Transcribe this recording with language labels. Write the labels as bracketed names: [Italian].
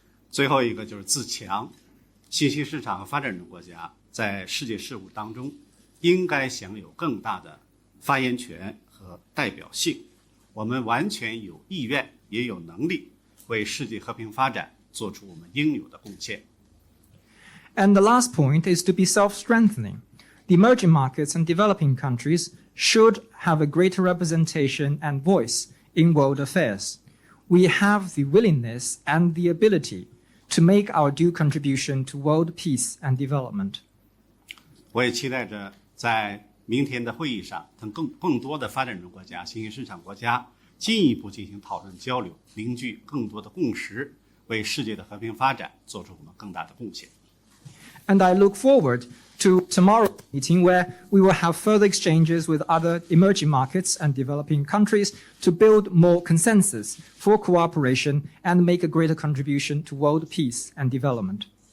[Chinese] 最后一个就是自强。新兴市场和发展中国家在世界事务当中应该享有更大的发言权和代表性。我们完全有意愿也有能力为世界和平发展做出我们应有的贡献。 [English] And the last point is to be self-strengthening. The emerging markets and developing countries should have a greater representation and voice in world affairs. We have the willingness and the ability to make our due contribution to world peace and development. [Chinese] 我也期待着在明天的会议上，跟更多的发展中国家、新兴市场国家进一步进行讨论交流，凝聚更多的共识，为世界的和平发展做出我们更大的贡献。 [English] And I look forward to tomorrow's meeting where we will have further exchanges with other emerging markets and developing countries to build more consensus for cooperation and make a greater contribution to world peace and development.